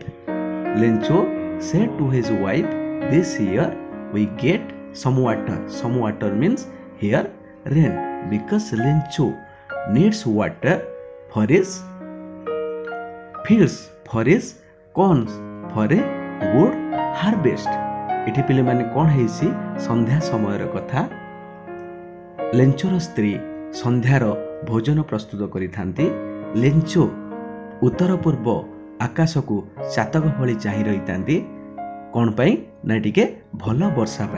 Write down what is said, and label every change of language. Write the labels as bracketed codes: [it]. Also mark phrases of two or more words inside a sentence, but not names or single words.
[en] Lencho said to his wife, This year we get some water. Some water means here rain, because Lencho needs water for his fields, for his corns, for a good harvest. [or] ଏଠି ପିଲାମାନେ କ'ଣ ହେଇଛି, ସନ୍ଧ୍ୟା ସମୟର କଥା। ଲେଞ୍ଚୋର ସ୍ତ୍ରୀ ସନ୍ଧ୍ୟାର ଭୋଜନ ପ୍ରସ୍ତୁତ କରିଥାନ୍ତି। ଲେଞ୍ଚୋ ଉତ୍ତର ପୂର୍ବ ଆକାଶକୁ ଚାତକ ଭଳି ଚାହିଁ ରହିଥାନ୍ତି। କ'ଣ ପାଇଁ ନା ଟିକେ ଭଲ ବର୍ଷା ପାଇଁ।